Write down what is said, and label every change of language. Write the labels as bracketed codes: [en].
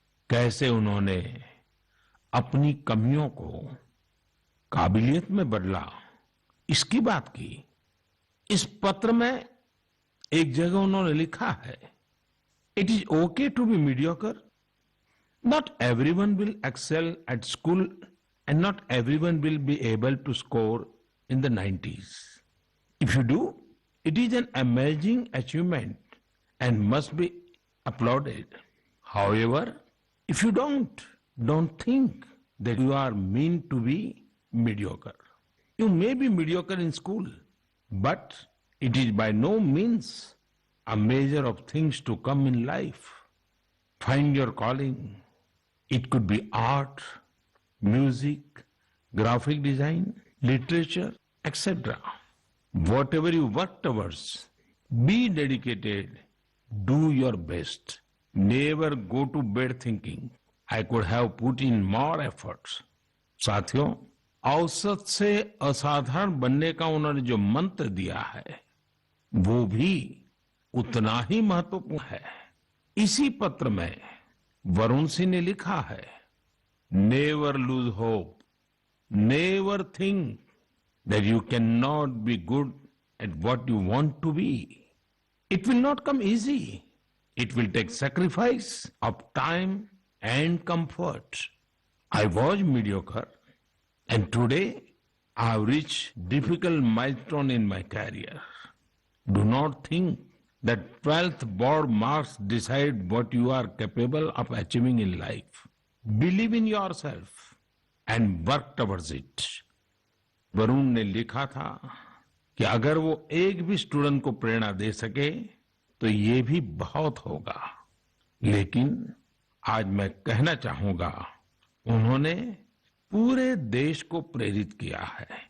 [hi] कैसे उन्होंने अपनी कमियों को काबिलियत में बदला, इसकी बात की। इस पत्र में एक जगह उन्होंने लिखा है, [en] It is okay to be mediocre, not everyone will excel at school and not everyone will be able to score in the 90s. If you do, it is an amazing achievement and must be applauded. However, if you don't think that you are meant to be mediocre. You may be mediocre in school, but it is by no means a measure of things to come in life. Find your calling. It could be art, music, graphic design, literature, etc. Whatever you work towards, be dedicated, do your best. Never go to bed thinking, I could have put in more efforts. [hi] साथियों, औसत से असाधारण बनने का उन्होंने जो मंत्र दिया है, वो भी उतना ही महत्वपूर्ण है। इसी पत्र में वरुण सिंह ने लिखा है, [en] Never lose hope, never think that you cannot be good at what you want to be. It will not come easy. It will take sacrifice of time and comfort. I was mediocre, and today I have reached difficult milestone in my career. Do not think that 12th board marks decide what you are capable of achieving in life. Believe in yourself and work towards it. [hi] Varun ने लिखा था कि अगर वो एक भी student को प्रेरणा दे सके तो ये भी बहुत होगा। लेकिन आज मैं कहना चाहूंगा, उन्होंने पूरे देश को प्रेरित किया है।